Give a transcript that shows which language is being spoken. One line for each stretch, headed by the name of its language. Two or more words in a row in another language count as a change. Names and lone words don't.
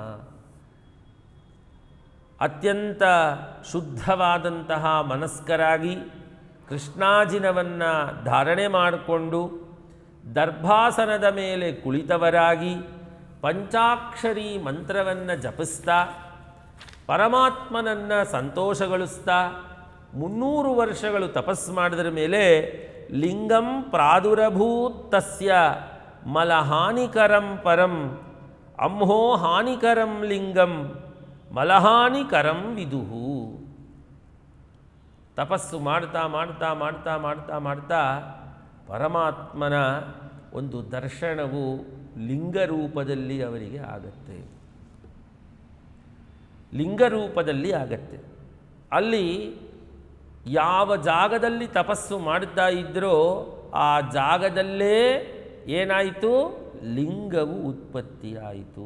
Kannada: ಅತ್ಯಂತ ಶುದ್ಧವಾದಂತಹ ಮನಸ್ಕರಾಗಿ ಕೃಷ್ಣಾಜಿನವನ್ನು ಧಾರಣೆ ಮಾಡಿಕೊಂಡು ದರ್ಭಾಸನದ ಮೇಲೆ ಕುಳಿತವರಾಗಿ ಪಂಚಾಕ್ಷರಿ ಮಂತ್ರವನ್ನು ಜಪಿಸ್ತಾ ಪರಮಾತ್ಮನನ್ನು ಸಂತೋಷಗೊಳಿಸ್ತಾ 300 ವರ್ಷಗಳು ತಪಸ್ಸು ಮಾಡಿದ್ರ ಮೇಲೆ
Sanskrit: ಲಿಂಗಂ ಪ್ರಾದುರಭೂತ್ ತಸ್ಯ ಮಲಹಾನಿಕರಂ ಪರಂ ಅಂಹೋ ಹಾನಿಕರಂ ಲಿಂಗಂ ಮಲಹಾನಿಕರಂ ವಿದುಹು.
Kannada: ತಪಸ್ಸು ಮಾಡ್ತಾ ಮಾಡ್ತಾ ಮಾಡ್ತಾ ಮಾಡ್ತಾ ಮಾಡ್ತಾ ಪರಮಾತ್ಮನ ಒಂದು ದರ್ಶನವು ಲಿಂಗರೂಪದಲ್ಲಿ ಅವರಿಗೆ ಆಗತ್ತೆ. ಲಿಂಗರೂಪದಲ್ಲಿ ಆಗತ್ತೆ. ಅಲ್ಲಿ ಯಾವ ಜಾಗದಲ್ಲಿ ತಪಸ್ಸು ಮಾಡ್ತಾ ಇದ್ದರೋ ಆ ಜಾಗದಲ್ಲೇ ಏನಾಯಿತು, ಲಿಂಗವು ಉತ್ಪತ್ತಿಯಾಯಿತು.